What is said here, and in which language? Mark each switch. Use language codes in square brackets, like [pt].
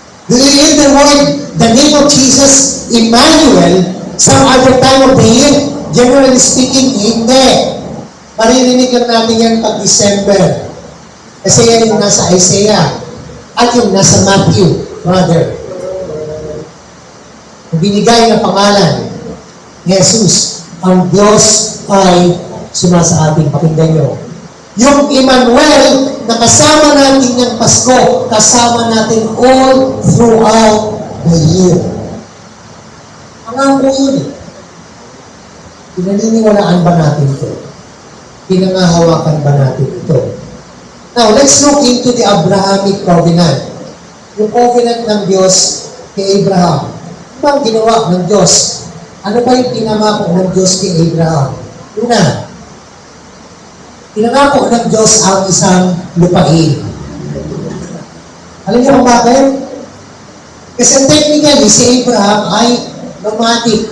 [en] Do you hear the name of Jesus, Emmanuel, some other time of the year? Generally speaking, [tl] hindi. Maririnig lang natin yan pag December. Kasi yan yung nasa Isaiah at yung nasa Matthew, brother. Binigay na pangalan, Jesus, ang Diyos ay sumasa ating. Pakinggan nyo. Yung Emmanuel, na kasama natin yung Pasko, kasama natin [en] all throughout the year. [tl] Ang yun eh. Pinaniniwalaan ba natin ito? Pinangahawakan ba natin ito? [en] Now, let's look into the Abrahamic covenant. [tl] Yung covenant ng Diyos kay Abraham. Ano ba ang ginawa ng Diyos? Ano ba yung pinamako ng Diyos kay Abraham? Una, pinangako ng Diyos ang isang lupain. Alam niyo kung bakit? Kasi technically, si Abraham ay nomadic.